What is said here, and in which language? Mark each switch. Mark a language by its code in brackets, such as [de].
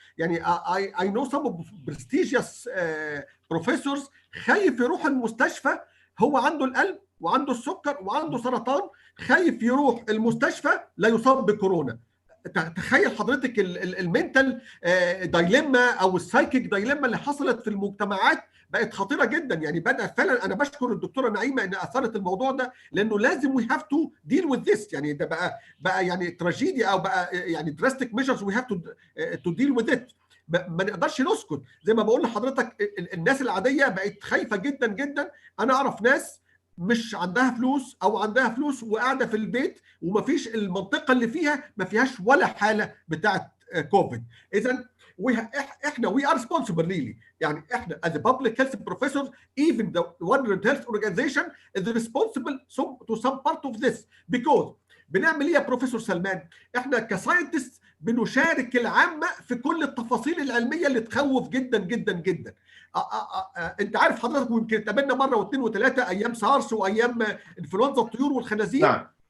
[ar] يعني [en] I know some prestigious professors [ar] خايف يروح المستشفى، هو عنده القلب وعنده السكر وعنده سرطان، خايف يروح المستشفى لا يصاب بكورونا. تخيل حضرتك المنتال دايليما او السايكيك دايليما اللي حصلت في المجتمعات بقت خطيره جدا. يعني بدا فعلا انا بشكر الدكتوره نعيمه ان اثارت الموضوع ده، لانه لازم [en] we have to deal with this. [ar] يعني ده بقى يعني تراجيديا او بقى يعني [en] drastic measures we have to deal with it. [ar] ما نقدرش نسكت. زي ما بقول لحضرتك الناس العاديه بقت خايفه جدا جدا. انا اعرف ناس مش عندها فلوس او عندها فلوس وقاعده في البيت ومفيش المنطقه اللي فيها ما فيهاش ولا حاله بتاعه كوفيد. اذا احنا [en] we are responsible really. [ar] يعني احنا [en] as a public health professors, even the World Health Organization is responsible to some part of this. [ar] because بنعمل ايه يا بروفيسور سلمان؟ احنا كساينتست بنشارك العامه في كل التفاصيل العلميه اللي تخوف جدا جدا جدا. انت عارف حضرتك يمكن اتقابلنا مره واثنين وثلاثه ايام سارس وايام انفلونزا الطيور والخنازير. نعم.